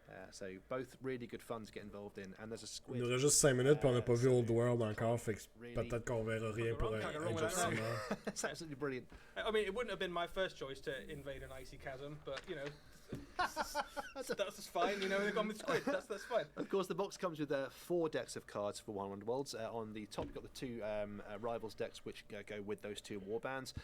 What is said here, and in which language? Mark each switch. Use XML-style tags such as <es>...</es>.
<en>So both really good fun to get involved in. And there's a squid.</en> <fr>Il nous reste juste 5 minutes, puis on n'a pas vu Old World encore, fait que peut-être qu'on verra rien pour un Justin.</fr> <en>It's absolutely brilliant. I mean, it wouldn't have been my first choice to invade an icy chasm, but you know. That's fine, you know, they've gone with squid, that's fine. Of course, the box comes with 4 decks of cards for One Worlds. On the top, you've got the 2 Rivals decks, which go with those 2 warbands.</en>